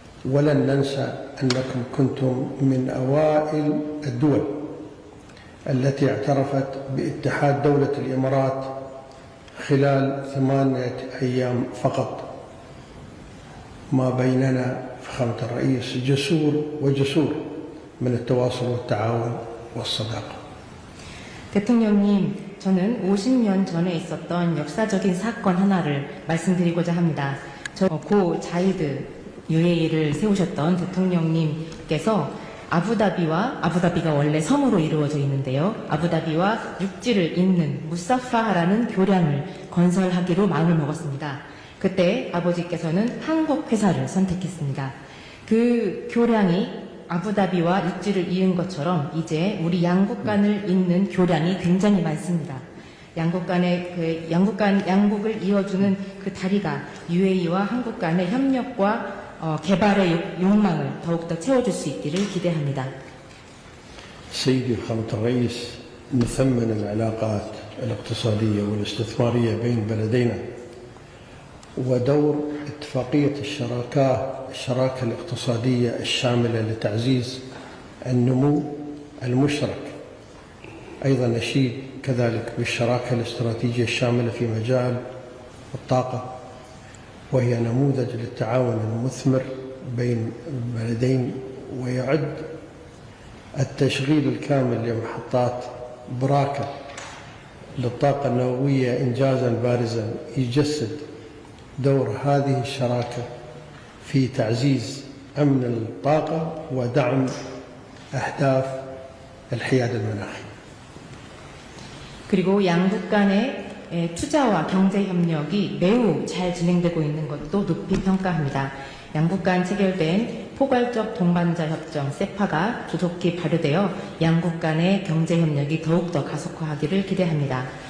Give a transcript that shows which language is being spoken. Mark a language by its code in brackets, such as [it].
[ar] ولن ننسى أنكم كنتم من أوائل الدول التي اعترفت باتحاد دولة الإمارات خلال 8 أيام فقط. ما بيننا فخامة الرئيس جسور وجسور من التواصل والتعاون والصداقة. [ko] 대통령님, 저는 50년 전에 있었던 역사적인 사건 하나를 말씀드리고자 합니다. 고 자이드 UAE를 세우셨던 대통령님께서 아부다비가 원래 섬으로 이루어져 있는데요. 아부다비와 육지를 잇는 무사파하라는 교량을 건설하기로 마음을 먹었습니다. 그때 아버지께서는 한국 회사를 선택했습니다. 그 교량이 아부다비와 육지를 이은 것처럼 이제 우리 양국 간을 잇는 교량이 굉장히 많습니다. 양국 간의 양국을 이어주는 그 다리가 UAE와 한국 간의 협력과 개발의 욕망을 더욱더 채워줄 수 있기를 기대합니다. [ar] سيدي فخامة الرئيس، نثمن العلاقات الاقتصادية والاستثمارية بين بلدينا، ودور اتفاقية الشراكة الاقتصادية الشاملة لتعزيز النمو المشترك. أيضا نشيد كذلك بالشراكة الاستراتيجية الشاملة في مجال الطاقة، وهي نموذج للتعاون المثمر بين البلدين، ويعد التشغيل الكامل لمحطات براكة للطاقة النووية إنجازا بارزا يجسد دور هذه الشراكة في تعزيز أمن الطاقة ودعم أهداف الحياد المناخي. [ko] 그리고 양국 간의 투자와 경제 협력이 매우 잘 진행되고 있는 것도 높이 평가합니다. 양국 간 체결된 포괄적 동반자 협정 세파가 조속히 발효되어 양국 간의 경제 협력이 더욱더 가속화하기를 기대합니다.